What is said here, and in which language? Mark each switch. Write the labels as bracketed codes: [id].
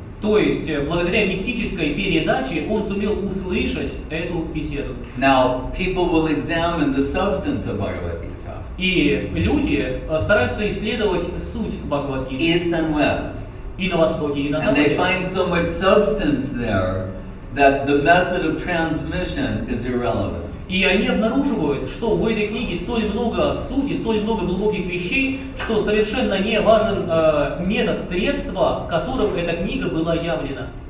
[ru] То есть, благодаря мистической передаче он сумел услышать эту беседу. [en] Now, people will examine the substance of Bhagavad Gita. [ru] И люди стараются исследовать суть Бхагавад-гиты. [en] East and west. [ru] И на востоке, и на [en] And they [ru] западе. [en] find so much substance there that the method of transmission is irrelevant. [ru] И они обнаруживают, что в этой книге столь много сути, столь много глубоких вещей, что совершенно не важен метод, средства, которым эта книга была явлена.